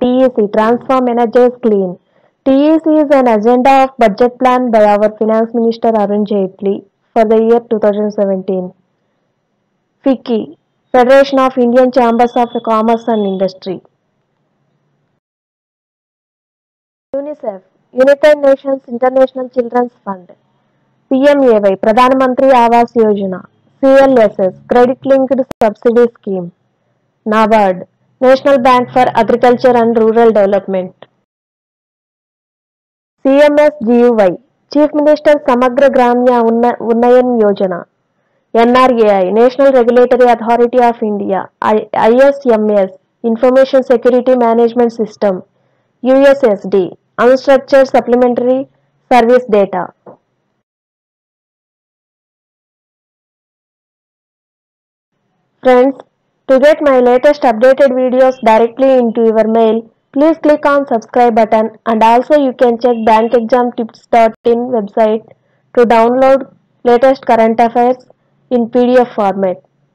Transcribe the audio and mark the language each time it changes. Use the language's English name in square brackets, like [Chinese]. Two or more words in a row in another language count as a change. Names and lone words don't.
[English] TEC, Transform, Energize, Clean. TEC is an agenda of budget plan by our Finance Minister Arun Jaitley for the year 2017. FICCI, Federation of Indian Chambers of Commerce and Industry. UNICEF, United Nations International Children's Fund. PMAY, Pradhan Mantri Awas Yojana. CLSS, Credit Linked Subsidy Scheme. NABARD, National Bank for Agriculture and Rural Development. CMSGUY, Chief Minister Samagra Gramya Unnayan Yojana. NRAI, National Regulatory Authority of India. ISMS, Information Security Management System. USSD, Unstructured Supplementary Service Data. Friends, to get my latest updated videos directly into your mail, please click on subscribe button, and also you can check bankexamtips.in website to download latest current affairs in PDF format.